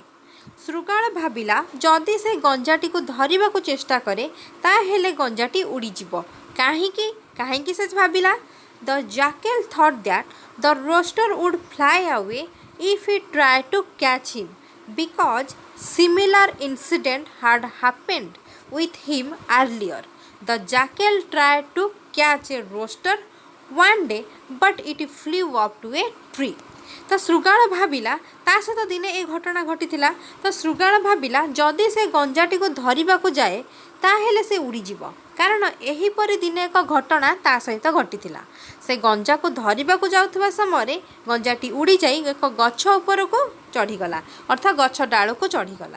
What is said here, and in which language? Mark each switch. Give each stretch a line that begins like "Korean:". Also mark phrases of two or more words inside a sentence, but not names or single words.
Odia: ଶୃଗାଳ ଭାବିଲା ଯଦି ସେ ଗଞ୍ଜାଟିକୁ ଧରିବାକୁ ଚେଷ୍ଟା କରେ ତାହେଲେ ଗଞ୍ଜାଟି ଉଡ଼ିଯିବ। କାହିଁକି ସେ ଭାବିଲା?
English: the jackal thought that the rooster would fly away if it try to catch him because similar incident had happened with him earlier. The jackal tried to catch a rooster one day but it flew up to a tree.
Odia: ତ ଶୃଗାଳ ଭାବିଲା ତା ସହିତ ଦିନେ ଏ ଘଟଣା ଘଟିଥିଲା। ତ ଶୃଗାଳ ଭାବିଲା ଯଦି ସେ ଗଞ୍ଜାଟିକୁ ଧରିବାକୁ ଯାଏ ତାହେଲେ ସେ ଉଡ଼ିଯିବ, କାରଣ ଏହିପରି ଦିନେ ଏକ ଘଟଣା ତା ସହିତ ଘଟିଥିଲା। ସେ ଗଞ୍ଜାକୁ ଧରିବାକୁ ଯାଉଥିବା ସମୟରେ ଗଞ୍ଜାଟି ଉଡ଼ିଯାଇ ଏକ ଗଛ ଉପରକୁ ଚଢ଼ିଗଲା, ଅର୍ଥାତ୍ ଗଛ ଡାଳକୁ ଚଢ଼ିଗଲା।